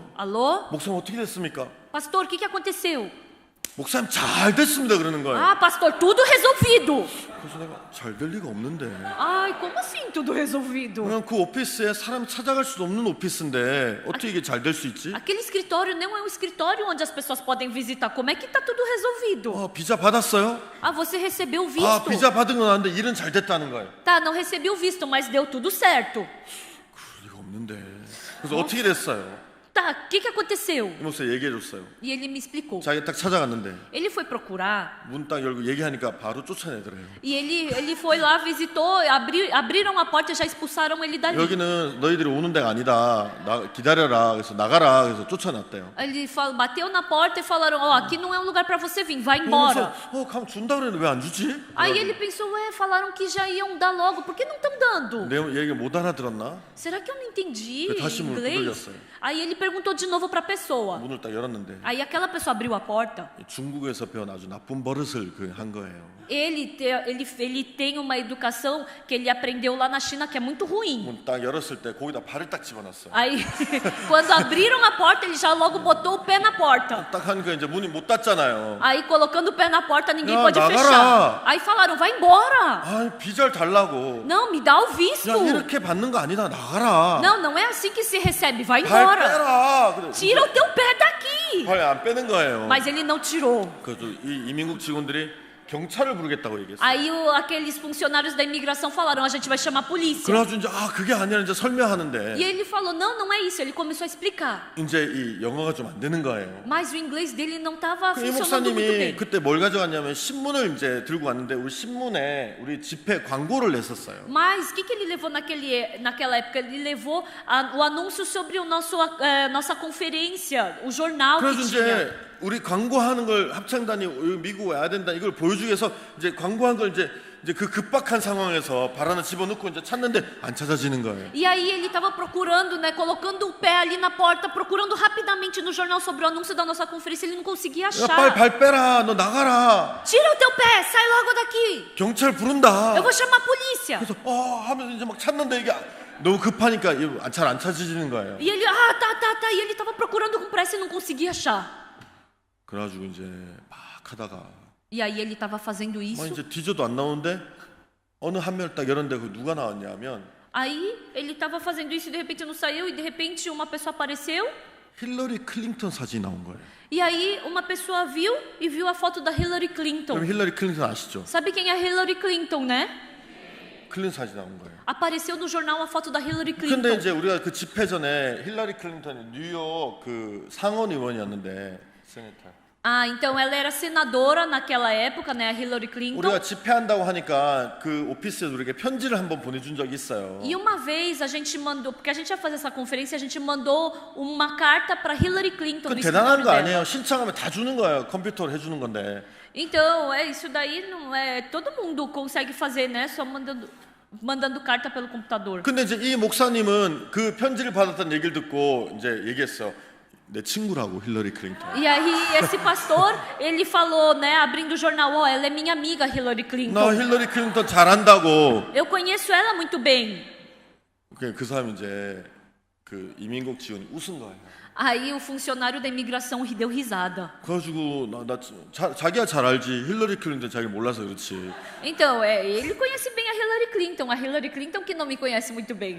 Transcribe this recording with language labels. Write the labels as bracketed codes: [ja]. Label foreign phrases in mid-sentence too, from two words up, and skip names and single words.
[pt] Alô? [ko] 목사님 어떻게 됐습니까? [pt] Pastor, o que aconteceu? [ko] 목사님 잘 됐습니다 그러는 거예요. [pt] Ah, pastor, tudo resolvido. [ko] 그래서 내가 잘 될 리가 없는데. [pt] Ai, como assim tudo resolvido? [ko] 그냥 그 오피스에 사람이 찾아갈 수도 없는 오피스인데 어떻게 이게 잘 될 수 있지? [pt] Aquele escritório não é um escritório onde as pessoas podem visitar. Como é que tá tudo resolvido? [ko] 비자 받았어요? [pt] Ah, você recebeu o [ko] 아, [pt] visto? [ko] 비자 받은 건 아는데 일은 잘 됐다는 거예요. [pt] Tá, não recebi o visto, mas deu tudo certo. [ko] 그럴 리가 없는데. 그래서 어떻게 됐어요? [pt] Tá, o que aconteceu? [ko] 이 목사 얘기해 줬어요. [pt] E ele me explicou. [ko] 자기 딱 찾아갔는데 [pt] Ele foi procurar [ko] 문 딱 열고 얘기하니까 바로 쫓아내더래요. [pt] e ele foi lá, visitou, abriram a porta e já expulsaram ele dali. [ko] 여기는 너희들이 오는 데가 아니다. 기다려라. 그래서 나가라. 그래서 쫓아냈대요. [pt] Ele bateu na porta e falaram, ó, aqui não é um lugar para você vir, vai embora. [ko] 그래서 가면 준다 그랬는데 왜 안 주지? [pt] Aí ele pensou, ué, falaram que já iam dar logo, por que não estão dando? [ko] 내 얘기 못 알아들었나? [pt] Será que eu não entendi [ko] 다시 문을 [pt] inglês? [ko] 두들겼어요. [pt] Aí ele perguntou de novo para a pessoa. [ko] 문을 딱 열었는데 [pt] Aí aquela pessoa abriu a porta. [ko] 중국에서 배운 아주 나쁜 버릇을 한 거예요. [pt] Ele tem uma educação que ele aprendeu lá na China que é muito ruim. [ko] 문 딱 열었을 때 거기다 발을 딱 집어넣었어요. [pt] Aí, quando abriram a porta, ele já logo botou o pé na porta. [ko] 딱 하니까 이제 문이 못 닫잖아요. [pt] Aí, colocando o pé na porta, ninguém [ko] 야, [pt] pode [ko] 나가라. [pt] fechar. Aí falaram, vai embora. [ko] 아, 비자를 달라고. [pt] Não, me dá o visto. [ko] 야, 이렇게 받는 거 아니다. 나가라. [pt] Não, não é assim que se recebe. Vai [ko] 발 [pt] embora. [ko] 빼라. 그래. [pt] Tira o teu pé daqui. [ko] 발 안 빼는 거예요. [pt] Mas ele não tirou. [ko] 그래서 이 이민국 직원들이 경찰을 부르겠다고 얘기했어요. [pt] Aí aqueles funcionários da imigração falaram, a gente vai chamar a polícia. [ko] 그래가지고 이제 그게 아니라 이제 설명하는데 [pt] E ele falou, não, não é isso. Ele começou a explicar. [ko] 이제 이 영어가 좀 안 되는 거예요. [pt] Mas o inglês dele não estava [ko] 이 [pt] funcionando muito [ko] 목사님이 [pt] bem. [ko] 그때 뭘 가져갔냐면 신문을 이제 들고 왔는데 우리 신문에 우리 집회 광고를 냈었어요. [pt] Mas o que ele levou naquela época? Ele levou o anúncio sobre nossa conferência, o jornal [ko] 그래서 [pt] que tinha. [ko] 이제 우리 광고하는 걸 합창단이 미국 와야 된다 이걸 보여주기 위해서 이제 광고한 걸 이제 그 급박한 상황에서 발 하나 집어넣고 이제 찾는데 안 찾아지는 거예요. [pt] E aí ele estava procurando, né, colocando o pé ali na porta, procurando rapidamente no jornal sobre o anúncio da nossa conferência, ele não conseguia [ko] 야, [pt] achar. [ko] 빨리 발 빼라. 너 나가라. [pt] Tira o teu pé, sai logo daqui. [ko] 경찰 부른다. [pt] Eu vou chamar a polícia. [ko] 그래서 하면서 이제 막 찾는데 이게 너무 급하니까 잘 안 찾아지는 거예요. [pt] E ele, tá. E ele estava procurando com pressa e não conseguia achar. [ko] 그래가지고 이제 막 하다가 [pt] E aí ele estava fazendo isso. [ko] 이제 뒤져도 안 나오는데 어느 한 명을 딱 열었는데 그 누가 나왔냐면 [pt] Aí ele estava fazendo isso e de repente não saiu e de repente uma pessoa apareceu. [ko] 힐러리 클린턴 사진이 나온 거예요. [pt] E aí uma pessoa viu e viu a foto da Hillary Clinton. [ko] 그럼 힐러리 클린턴 아시죠? [pt] Sabe quem é a Hillary Clinton, né? [ko] 클린턴 사진 나온 거예요. [pt] Apareceu no jornal a foto da Hillary [ko] 근데 [pt] Clinton. [ko] 이제 우리가 그 집회 전에 힐러리 클린턴이 뉴욕 그 상원 의원이었는데 세네터. [pt] Ah, então ela era senadora naquela época, né, a Hillary Clinton. [ko] 우리가 집회한다고 하니까 그 오피스에서 우리에게 편지를 한번 보내준 적이 있어요. [pt] E uma vez a gente mandou, porque a gente ia fazer essa conferência, a gente mandou uma carta para Hillary Clinton. [ko] 그 [pt] No [ko] 대단한 [pt] escritório [ko] 거 [pt] dela. [ko] 아니에요. 신청하면 다 주는 거예요. 컴퓨터로 해주는 건데. [pt] Então, isso daí não é todo mundo consegue fazer, né? Só mandando carta pelo computador. [ko] 근데 이제 이 목사님은 그 편지를 받았다는 얘기를 듣고 이제 얘기했어요. 내 친구라고 힐러리 클린턴. [pt] E aí esse pastor, ele falou, né, abrindo o jornal, ó, ela é minha amiga Hillary [ko] 나 [pt] Clinton. [ko] 힐러리 클린턴 잘한다고. [pt] Eu conheço ela muito bem. [ko] 그 사람이 이제 그 이민국 지원이 웃은 거예요. [pt] Aí o funcionário da imigração deu risada. [ko] 그래가지고 자기야 잘 알지. 힐러리 클린턴 자기 몰라서 그렇지. [pt] Então, ele conhece bem a Hillary Clinton que não me conhece muito bem.